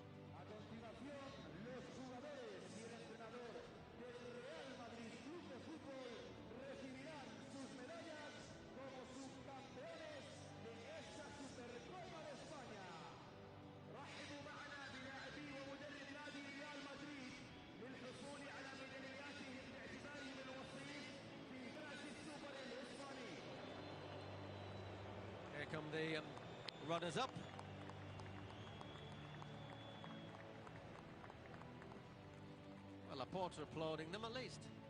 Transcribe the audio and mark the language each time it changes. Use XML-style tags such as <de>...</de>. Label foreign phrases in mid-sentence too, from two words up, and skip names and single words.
<es>A continuación, los jugadores y el entrenador del Real Madrid Club de Fútbol recibirán sus medallas como subcampeones de esta Supercopa de España.</es> <ar>رحبوا معنا بلاعبي ومدرب نادي ريال مدريد للحصول على ميدالياتهم باعتبارهم الوصيف في كأس السوبر الإسباني.</ar> <en>Here come the runners-up. Well, Laporta applauding them at least.</en>